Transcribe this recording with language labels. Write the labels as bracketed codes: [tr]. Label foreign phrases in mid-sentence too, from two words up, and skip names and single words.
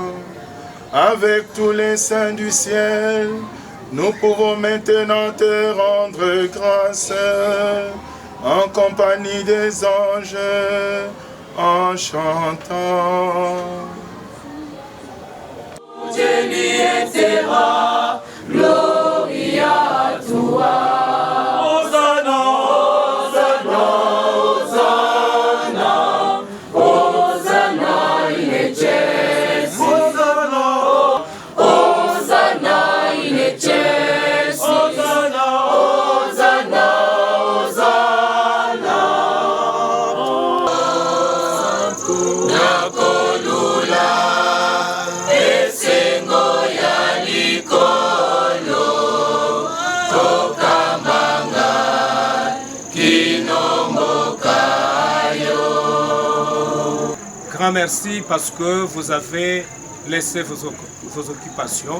[fr] Avec tous les saints du ciel, nous pouvons maintenant te rendre grâce en compagnie des anges en chantant. Dieu lui etc. Gloria a toi. [la] Hosanna, Hosanna, Hosanna, Hosanna in excelsis. Hosanna, Hosanna in excelsis. Hosanna, Hosanna, Hosanna. [ln] Nakolula esengo ya likolo tokamanga kinomboka yo. [fr] Grand merci parce que vous avez laissé vos occupations.